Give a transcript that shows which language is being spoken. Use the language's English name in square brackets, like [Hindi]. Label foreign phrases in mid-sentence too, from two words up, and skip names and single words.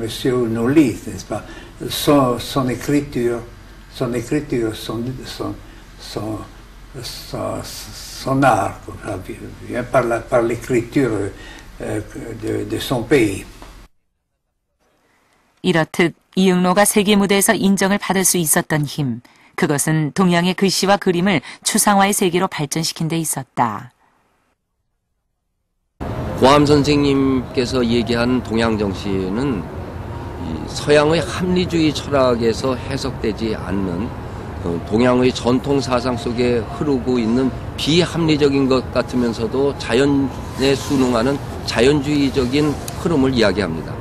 [French] Noulis, n'est-ce pas, son écriture, son art, vient par l'écriture de son pays. [Korean] 이렇듯 이응로가 세계 무대에서 인정을 받을 수 있었던 힘, 그것은 동양의 글씨와 그림을 추상화의 세계로 발전시킨 데 있었다. 고암 선생님께서 얘기한 동양정신은 서양의 합리주의 철학에서 해석되지 않는 동양의 전통 사상 속에 흐르고 있는 비합리적인 것 같으면서도 자연에 순응하는 자연주의적인 흐름을 이야기합니다.